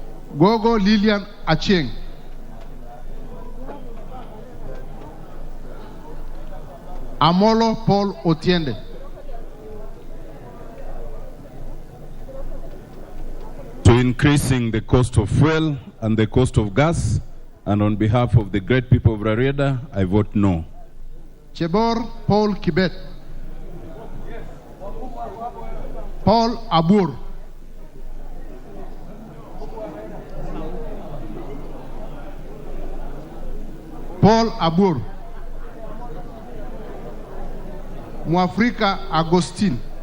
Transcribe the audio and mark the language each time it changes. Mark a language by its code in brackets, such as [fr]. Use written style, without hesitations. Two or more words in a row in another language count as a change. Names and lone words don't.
[en] Gogo Lilian Achieng. Amolo Paul Otiende. To increasing the cost of fuel and the cost of gas, and on behalf of the great people of Rarieda, I vote no. Chebor Paul Kibet. Paul Abur. Paul Abur. Mwafrika Agustin.